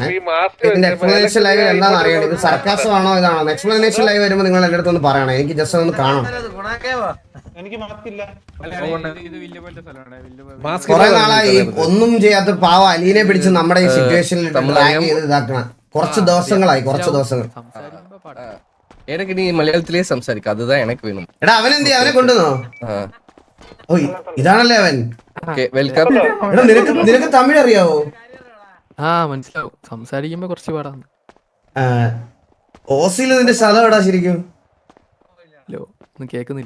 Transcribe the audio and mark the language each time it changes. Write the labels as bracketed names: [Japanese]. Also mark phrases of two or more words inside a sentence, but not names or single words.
[Malayalam] ഇതിന്റെ [English] explanation live [Malayalam] എന്താണെന്ന് അറിയണം. ഇത് സർക്കാസം ആണോ ഇതാണോ? [English] explanation live [Malayalam] വരുമ്പോൾ നിങ്ങൾ എന്റെ അടുത്ത് ഒന്ന് പറയണം. എനിക്ക് ജസ്റ്റ് ഒന്ന് കാണണം. കുറെ നാളായി ഒന്നും ചെയ്യാത്ത പാവ അലീനെ പിടിച്ച് നമ്മുടെ ഈ സിറ്റുവേഷനിൽ റാങ്ക് ചെയ്ത് ഇതാക്കണം. കുറച്ച് ദിവസങ്ങൾ [Tamil] எனக்கு நீ மலையாளத்திலேயே സംസാരിക്ക அதுதான் எனக்கு வேணும். [Malayalam] എടാ അവനെന്തി അവനെ കൊണ്ടുവന്നോ? ഓ ഇതാണല്ലേ അവൻ. വെൽക്കം. എടാ നിനക്ക് തമിഴ് അറിയാവോ? മനസ്സിലാവും. സംസാരിക്കുമ്പോ കുറച്ച് പാടാണ്. ഓസിയിൽ നിന്റെ സ്ഥലം എവിടാ ശരിക്കും? ഹലോ ഒന്നും കേക്കുന്നില്ല.